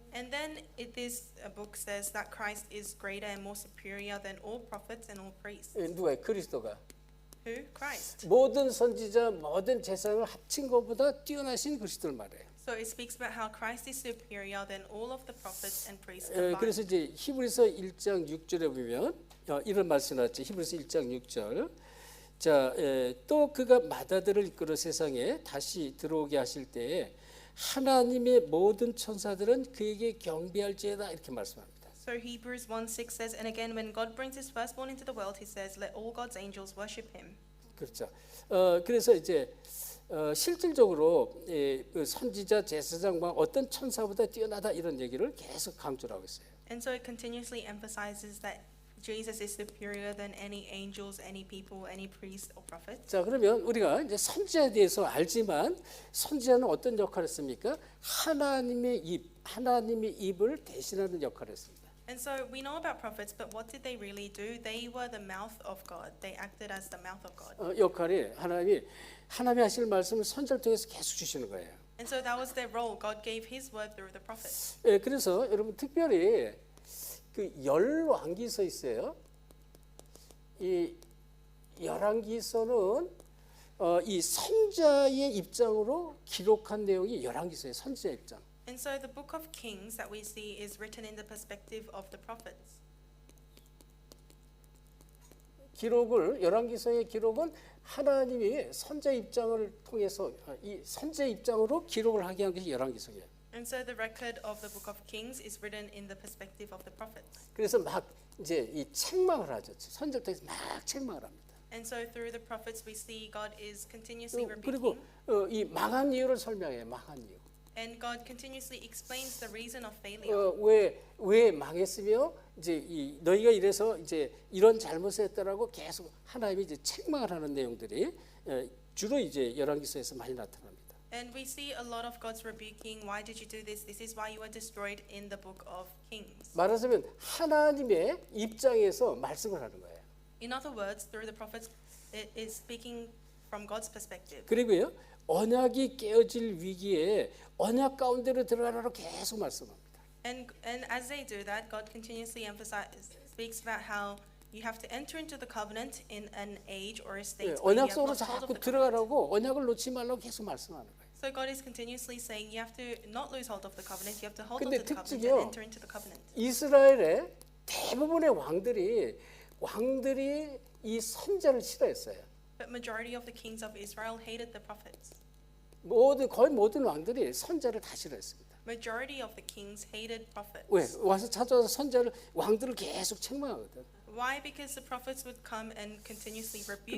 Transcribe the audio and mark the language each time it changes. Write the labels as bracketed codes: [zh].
[en] And then this book says that Christ is greater and more superior than all prophets and all priests. [ko] 누가 그리스도가 [en] Who? Christ. [ko] 모든 선지자 모든 제사장을 합친 것보다 뛰어나신 그리스도를 말해요. [en] So it speaks about how Christ is superior than all of the prophets and priests combined. [ko] 그래서 이제 히브리서 1장 6절에 보면 이런 말씀이 나왔죠. 히브리서 1장 6절. 자, 또 그가 마다들을 이끌어 세상에 다시 들어오게 하실 때에 하나님의 모든 천사들은 그에게 경배할지어다 이렇게 말씀합니다. [en] So Hebrews 1:6 says, and again, when God brings his firstborn into the world, he says, let all God's angels worship him. [ko] 그렇죠. 그래서 이제 실질적으로 그 선지자 제사장과 어떤 천사보다 뛰어나다 이런 얘기를 계속 강조를 하고 있어요. [en] And so it continuously emphasizes that Jesus is superior than any angels, any people, any priest or prophet. [ko] 자, 그러면 우리가 이제 선지자에 대해서 알지만 선지자는 어떤 역할을 했습니까? 하나님의 입을 대신하는 역할을 했습니다. [en] And so we know about prophets, but what did they really do? They were the mouth of God. They acted as the mouth of God. [ko] 역할이 하나님이 하실 말씀을 선지자를 통해서 계속 주시는 거예요. [en] And so that was their role. God gave his word through the prophets. [ko] 그래서 여러분 특별히 그 열왕기서 있어요. 이 열왕기서는 이 선자의 입장으로 기록한 내용이 열왕기서의 선지자 입장. [en] And so the book of Kings that we see is written in the perspective of the prophets. [ko] 열왕기서의 기록은 하나님이 선자 입장을 통해서 이 선자 입장으로 기록을 하게 한 것이 열왕기서예요. [en] And so the record of the book of Kings is written in the perspective of the prophets. [ko] 그래서 막 이제 이 책망을 하죠. 선지자를 통해서 막 책망을 합니다. [en] And so through the prophets we see God is continuously [ko] 그리고 [en] rebuking. [ko] 이 망한 이유를 설명해요. 망한 이유. [en] And God continuously explains the reason of failure. [ko] 왜 망했으며 이제 너희가 이래서 이제 이런 잘못을 했다라고 계속 하나님이 이제 책망을 하는 내용들이 주로 이제 열왕기서에서 많이 나타납니다. [en] And we see a lot of God's rebuking. Why did you do this? This is why you were destroyed in the book of Kings. [ko] 말하자면 하나님의 입장에서 말씀을 하는 거예요. [en] In other words, through the prophets, it is speaking from God's perspective. [ko] 그리고요 언약이 깨어질 위기에 언약 가운데로 들어가라고 계속 말씀합니다. [en] And as they do that, God continuously speaks about how you have to enter into the covenant in an age or a state where you [ko] 언약 [en] have [ko] 속으로 [en] lost hold of [ko] 자꾸 [en] the covenant. [ko] 들어가라고 언약을 놓지 말라고 계속 말씀하는 거예요. [en] So God is continuously saying you have to not lose hold of the covenant. You have to hold on [ko] 근데 [en] to the covenant [ko] 특징이요. [en] and enter into the covenant. [ko] 이스라엘의 대부분의 왕들이 이 선자를 싫어했어요. [en] But majority of the kings of Israel hated the prophets. [ko] 거의 모든 왕들이 선자를 다 싫어했습니다. [en] Majority of the kings hated prophets. [ko] 왜? 와서 찾아와서 왕들을 계속 책망하거든. [en] Why? Because the prophets would come and continuously rebuke